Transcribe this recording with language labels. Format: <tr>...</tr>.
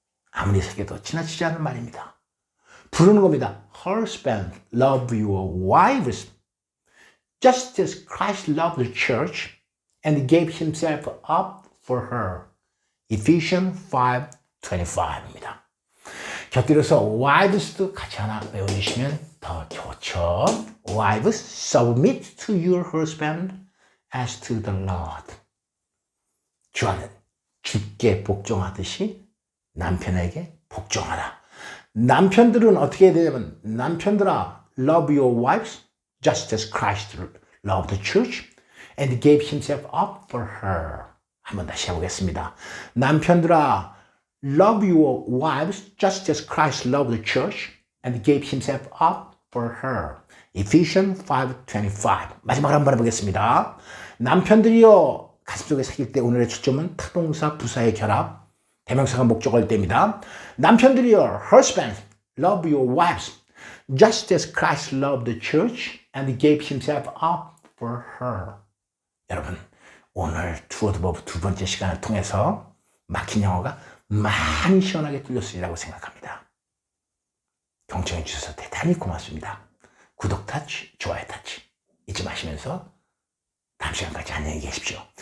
<ko>아무리 새겨도 지나치지 않는 말입니다. 부르는 겁니다.</ko> <en>Husband, love your wives, just as Christ loved the church and gave himself up for her.</en> <ko>Ephesians 5:25입니다. 곁들여서 wives도 같이 하나 외워주시면 더 좋죠.</ko> <en>Wives, submit to your husband as to the Lord.</en> <ko>주와는 주께 복종하듯이 남편에게 복종하라. 남편들은 어떻게 해야 되냐면 남편들아</ko> <en>love your wives just as Christ loved the church and gave himself up for her.</en> <ko>한번 다시 해보겠습니다. 남편들아</ko> <en>love your wives just as Christ loved the church and gave himself up for her. Ephesians 5:25.</en> <ko>마지막으로 한번 해보겠습니다. 남편들이여 가슴속에 새길 때 오늘의 초점은 타동사 부사의 결합, 대명사가 목적어일 때입니다. 남편들이여</ko> <en>husbands, love your wives just as Christ loved the church and gave himself up for her.</en> <ko>여러분 오늘 투어드 버브 두 번째 시간을 통해서 막힌 영어가 많이 시원하게 뚫렸으리라고 생각합니다. 경청해 주셔서 대단히 고맙습니다. 구독 터치, 좋아요 터치 잊지 마시면서 다음 시간까지 안녕히 계십시오.</ko>